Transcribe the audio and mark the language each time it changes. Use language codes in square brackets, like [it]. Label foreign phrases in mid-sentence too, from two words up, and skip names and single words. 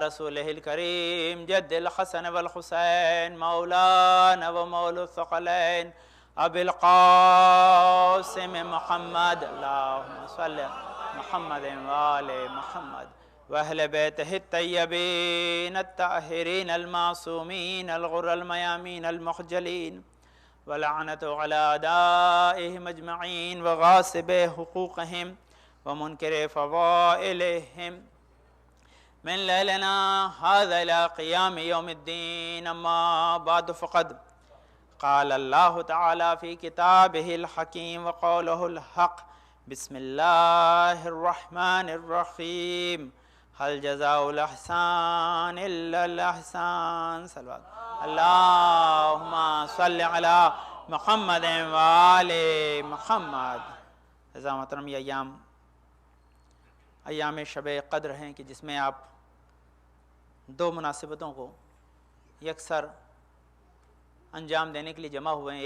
[ar] رسولہ الکریم جد الحسن والحسین مولانا ومولى الثقلین ابی القاسم محمد اللہم صلی محمد وآل محمد واہل بیتہ الطیبین الطاہرین المعصومین الغر المیامین المخجلین ولعنت علی اعدائہم اجمعین وغاصب حقوقہم ومنکر فضائلہم من لیلنا هذا الى قیام یوم الدین. اما بعد فقد قال اللہ تعالی فی کتابہ الحکیم وقولہ الحق بسم اللہ الرحمن الرحیم هل جزاء الاحسان الا الاحسان. صلوات اللہم صلی علی محمد وآل محمد. [ur] عزیزان محترم، یہ ایام شب قدر ہیں کہ جس میں آپ دو مناسبتوں کو یکسر انجام دینے کے لیے جمع ہوئے ہیں.